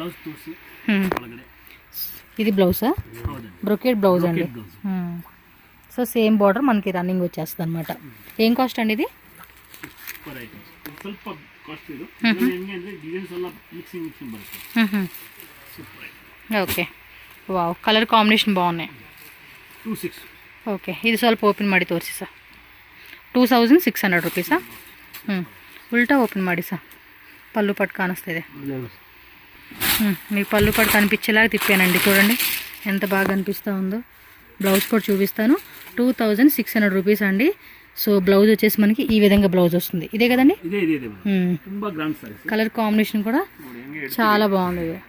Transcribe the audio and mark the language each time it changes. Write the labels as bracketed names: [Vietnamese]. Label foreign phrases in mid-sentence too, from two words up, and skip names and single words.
[Telugu] ఇది బ్లౌజా? [English] brocade blouse [Telugu] అండి. సో సేమ్ బార్డర్ మనకి రన్నింగ్ వచ్చేస్తుంది అనమాట. ఏం కాస్ట్ అండి ఇది? ఓకే, వావ్, [English] colour combination [Telugu] బాగున్నాయి. [Kannada] ಓಕೆ, ಇದು ಸ್ವಲ್ಪ ಓಪನ್ ಮಾಡಿ ತೋರಿಸಿ ಸರ್. 2600 ರೂಪೀಸಾ? ಉಲ್ಟಾ ಓಪನ್ ಮಾಡಿ ಸರ್. [Telugu] పళ్ళు పట్టు కానిస్తుంది. మీకు పళ్ళు పట్టు కనిపించేలాగా తిప్పానండి. చూడండి ఎంత బాగా కనిపిస్తూ ఉందో. బ్లౌజ్ కూడా చూపిస్తాను. 2600 రూపీస్ అండి. సో బ్లౌజ్ వచ్చేసి మనకి ఈ విధంగా బ్లౌజ్ వస్తుంది. ఇదే కదండి? [English] colour combination [Telugu] కూడా చాలా బాగుంది.